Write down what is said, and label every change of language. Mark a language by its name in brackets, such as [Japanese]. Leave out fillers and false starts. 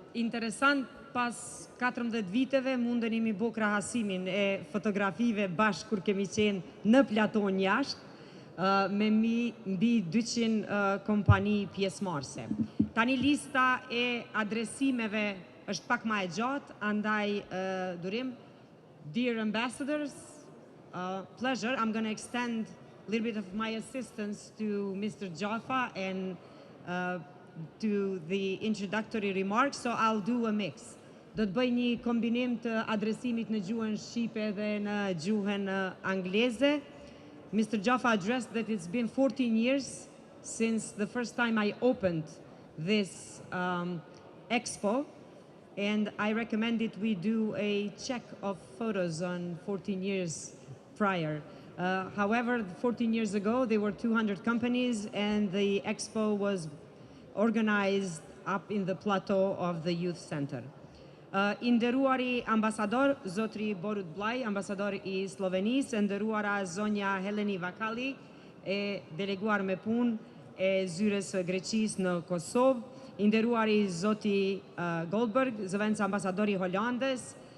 [Albanian] interesant, pas 14 viteve mundeni mi bo krahasimin e fotografive bashkë kur kemi qenë në platon jashtë, me mbi 200 kompani pjesëmarrëse. Tani lista e adresimeve është pak ma e gjatë, andaj durim. [English] Dear ambassadors, pleasure. I'm going to extend a little bit of my assistance to Mr. Jaffa and to the introductory remarks, so I'll do a mix. [Albanian] Do të bëj një kombinim të adresimit në gjuhën shqipe dhe në gjuhën angleze. [English] Mr. Jaffa addressed that it's been 14 years since the first time I opened this expo, and I recommended we do a check of photos on 14 years prior. However, 14 years ago, there were 200 companies, and the expo was organized up in the plateau of the youth center. [Albanian] Nderuari ambasador, zotri Borut Blaj, ambasador I Slovenisë, nderuara zonja Heleni Vakali, e deleguar me punë e zyres së Greqisë në Kosovë, nderuari zoti Goldberg, zëvendës ambasadori I Holandës,